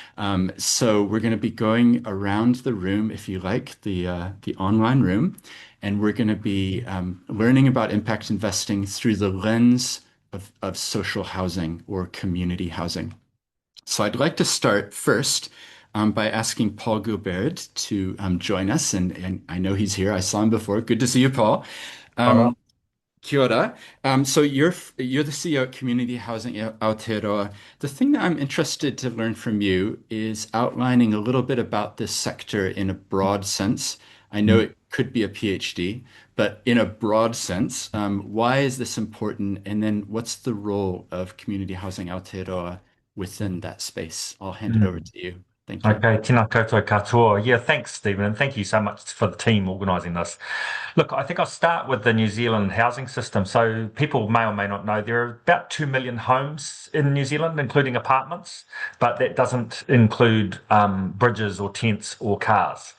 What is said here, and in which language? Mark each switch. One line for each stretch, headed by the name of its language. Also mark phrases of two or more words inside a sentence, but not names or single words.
English: So we're going to be going around the room, if you like, the online room, and we're going to be learning about impact investing through the lens of social housing or community housing. So I'd like to start first by asking Paul Gilberd to join us. And I know he's here. I saw him before. Good to see you, Paul. Maha.
Māori: Kia ora.
English: So you're the CEO at Community Housing Aotearoa. The thing that I'm interested to learn from you is outlining a little bit about this sector in a broad sense. I know Mm. it could be a PhD, but in a broad sense, why is this important? And then what's the role of Community Housing Aotearoa within that space? I'll hand it over Mm. to you. Thank you.
Māori: Okay, tēnā koutou katoa.
English: Yeah, thanks, Stephen, and thank you so much for the team organising this. Look, I think I'll start with the New Zealand housing system. So people may or may not know there are about 2 million homes in New Zealand, including apartments, but that doesn't include bridges or tents or cars.